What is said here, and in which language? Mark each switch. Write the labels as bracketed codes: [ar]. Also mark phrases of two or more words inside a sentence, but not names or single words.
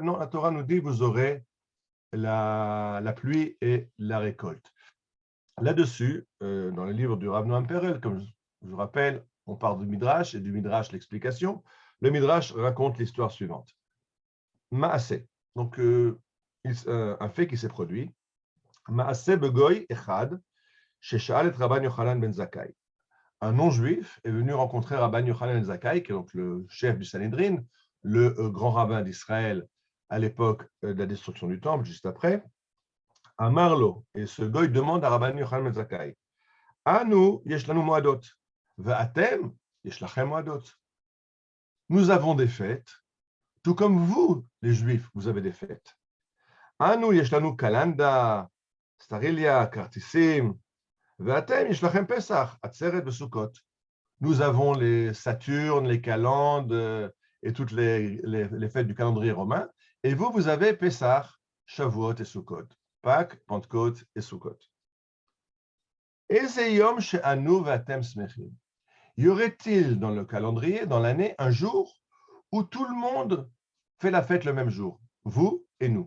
[fr] Non, la Torah nous dit, vous aurez la pluie et la récolte. Là-dessus, dans le livre du Rav Noam Perel, comme je vous rappelle, on parle du Midrash et du Midrash, l'explication. Le Midrash raconte l'histoire suivante. Maaseh. Donc, un fait qui s'est produit. [he] מעשה בגוי אחד, ששאל את רבן יוחנן בן זכאי. [fr] Un non-juif est venu rencontrer Rabban Yochanan ben Zakkai, qui est donc le chef du Sanhédrin, le grand rabbin d'Israël à l'époque de la destruction du temple, juste après. À Marlo, et ce goy demande à Rabban Yochanan ben Zakkai, [he] אנו יש לנו מועדות, ואתם יש לכם מועדות. [fr] Nous avons des fêtes, tout comme vous, les Juifs, vous avez des fêtes. [he] אנו יש לנו קלנדא, סטריליא, קרטיסים, ואתם יש לכם פסח, עצרת וסוכות. [fr] Nous avons les Saturnes, les calendes et toutes les fêtes du calendrier romain. Et vous, vous avez Pessah, Shavuot et Sukkot. Pâques, Pentecôte et Sukkot. Y aurait-il dans le calendrier, dans l'année, un jour où tout le monde fait la fête le même jour, vous et nous?